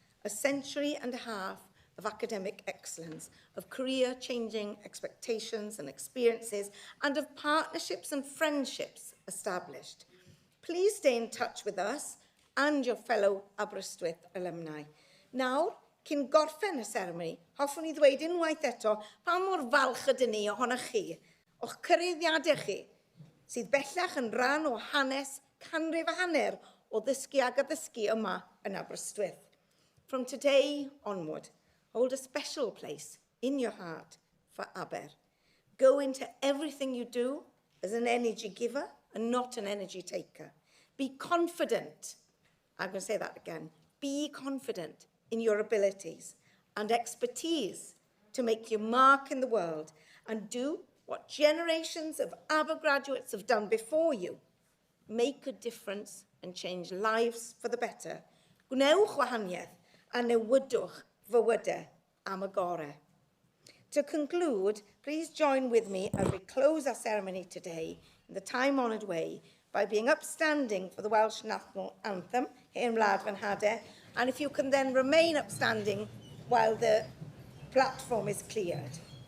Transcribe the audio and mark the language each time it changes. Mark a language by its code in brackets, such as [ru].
[en] A century and a half of academic excellence, of career-changing expectations and experiences, and of partnerships and friendships established. Please stay in touch with us and your fellow Aberystwyth alumni. [cy] Nawr, cyn gorffen y seremoni, hoffwn i ddweud unwaith eto pa mor falch ydyn ni ohonoch chi, o'ch cyreiddiadau chi, sydd bellach yn rhan o hanes canrif a hanner o ddysgu ag addysgu yma yn Aberystwyth. [en] From today onward, hold a special place in your heart for Aber. Go into everything you do as an energy giver and not an energy taker. Be confident, I'm going to say that again, be confident in your abilities and expertise to make your mark in the world and do what generations of Aber graduates have done before you. Make a difference and change lives for the better. [cy] Gwnewch wahaniaeth a newidwch fywydau am y gorau. [en] To conclude, please join with me as we close our ceremony today in the time-honoured way by being upstanding for the Welsh National Anthem, Hen Wlad Fy Nhadau, and if you can then remain upstanding while the platform is cleared.